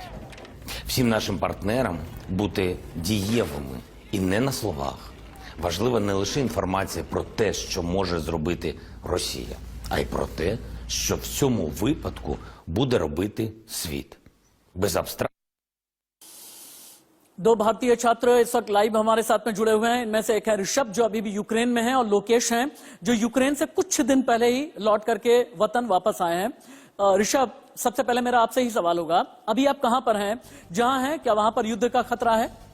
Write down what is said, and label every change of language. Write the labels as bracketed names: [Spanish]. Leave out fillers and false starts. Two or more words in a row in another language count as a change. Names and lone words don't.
[Ukrainian] Всім нашим партнерам бути дієвими і не на словах. Важлива не лише інформація про те, що може зробити Росія, а й про те, що в цьому випадку буде робити світ. Без абстракції. [Hindi] 2 भारतीय छात्र इस वक्त लाइव हमारे साथ में जुड़े हुए हैं। इनमें से एक है ऋषभ, जो अभी भी यूक्रेन में है, और लोकेश हैं, जो यूक्रेन से कुछ दिन पहले ही लौट करके वतन वापस आए हैं। ऋषभ, सबसे पहले मेरा आपसे ही सवाल होगा, अभी आप कहां पर हैं, जहां हैं, क्या वहां पर युद्ध का खतरा है?